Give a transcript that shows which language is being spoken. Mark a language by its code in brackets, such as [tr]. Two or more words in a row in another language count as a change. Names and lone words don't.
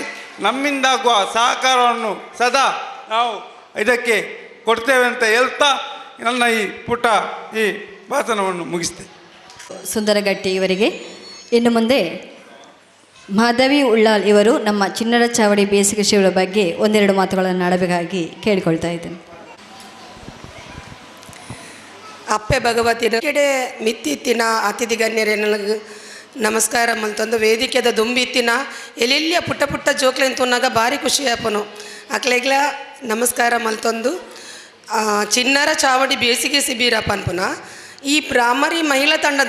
[kn] ನಮ್ಮಿಂದಾಗುವ ಸಹಕಾರವನ್ನು ಸದಾ ನಾವು ಇದಕ್ಕೆ ಕೊಡ್ತೇವೆ ಅಂತ ಹೇಳ್ತಾ ನನ್ನ ಈ ಪುಟ್ಟ ಈ ಭಾಷಣವನ್ನು ಮುಗಿಸ್ತೇನೆ. ಸುಂದರಗಟ್ಟಿ ಇವರಿಗೆ ಇನ್ನು ಮುಂದೆ ಮಾಧವಿ ಉಳ್ಳಾಲ್ ಇವರು ನಮ್ಮ ಚಿಣ್ಣರ ಚಾವಡಿ ಬೇಸಿಗೆ ಶಿಬಿರ ಬಗ್ಗೆ ಒಂದೆರಡು ಮಾತುಗಳನ್ನು ಆಡಬೇಕಾಗಿ ಕೇಳಿಕೊಳ್ತಾ ಇದ್ದೇನೆ. [tcy] ಅಪ್ಪೆ ಭಗವತಿನ ಕೆಡೆ ಮಿತ್ತಿತ್ತಿನ ಅತಿಥಿ ಗಣ್ಯರೇನಗ ನಮಸ್ಕಾರ ಮಲ್ತೊಂದು ವೇದಿಕೆದ ದುಂಬಿತ್ತಿನ ಎಲ್ಲೆಲ್ಲಿಯ ಪುಟ್ಟ ಪುಟ್ಟ ಜೋಕ್ಲೆನ್ ತುನ್ನಾಗ ಭಾರಿ ಖುಷಿ ಆಪನು ಅಕ್ಲೆಗ್ಲ ನಮಸ್ಕಾರ ಮಲ್ತೊಂದು ಚಿಣ್ಣರ ಚಾವಡಿ ಬೇಸಿಗೆ ಶಿಬಿರ ಪನ್ಪುನ ಈ ಬ್ರಾಹ್ಮರಿ ಮಹಿಳಾ ತಂಡದ